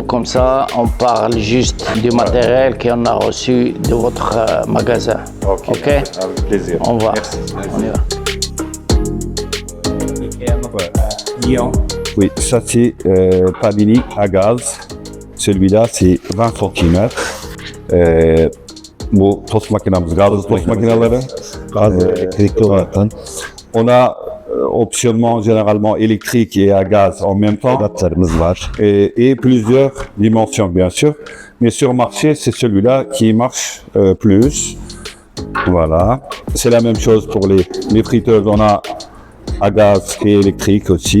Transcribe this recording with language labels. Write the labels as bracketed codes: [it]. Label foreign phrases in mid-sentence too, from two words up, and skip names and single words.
[fr] Comme ça, on parle juste du matériel qu'on a reçu de votre magasin. Ok. Avec plaisir. On va. Merci. On y va. Lyon. Oui, ça c'est Pavini à gaz. Celui-là, c'est 20 cm. [tr] Bu tost makinamız, gaz tost makineleri. Gaz elektrikli olaraktan. [fr] On a optionnement généralement électrique et à gaz en même temps. Et plusieurs dimensions, bien sûr. Mais sur marché, c'est celui-là qui marche plus. Voilà. C'est la même chose pour les friteuses. On a à gaz et électrique aussi.